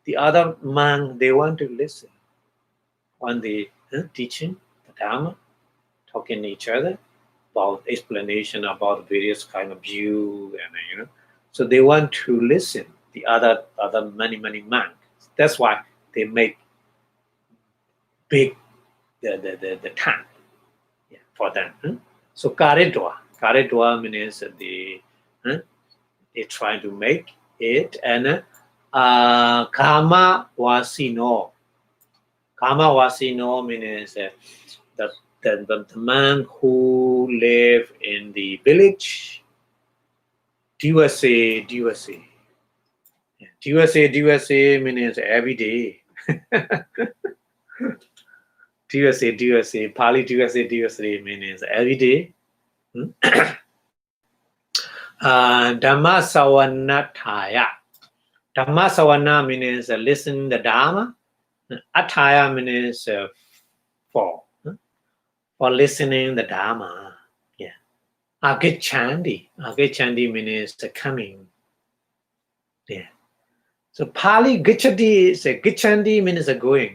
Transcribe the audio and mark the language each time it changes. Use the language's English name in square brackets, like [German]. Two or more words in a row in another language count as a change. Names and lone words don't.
[English] the other monk, they want to listen when they teaching the Dharma, talking to each other about explanation about various kind of view, and so they want to listen the other many monks. That's why they make big the tank, for them. So karidwa means they try to make it, and [Pali] kama wasino. Kama wasino [English] means the man who live in the village. Diwase. Diwase means every day. Diwase. Pali Diwase means every day. [Pali] Dhamma savanataya. Dhamma savana [English] means listen the Dhamma. Attaya means for listening the Dhamma. Yeah. Agicchandi means coming. Yeah. So Pali Gichati is Gichandi means going.